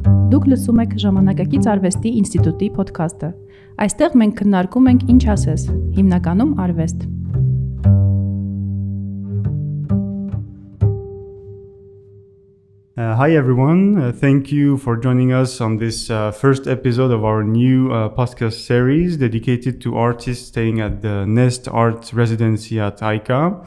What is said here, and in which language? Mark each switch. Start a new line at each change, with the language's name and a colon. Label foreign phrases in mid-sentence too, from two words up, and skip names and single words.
Armenian: Դուք լսում եք Ժամանակակից արվեստի ինստիտուտի ոդքասթը։ Այստեղ մենք քննարկում ենք ինչ ասես, հիմնականում արվեստ։
English: Hi everyone, thank you for joining us on this first episode of our new podcast series dedicated to artists staying at the Nest Art Residency at ICA.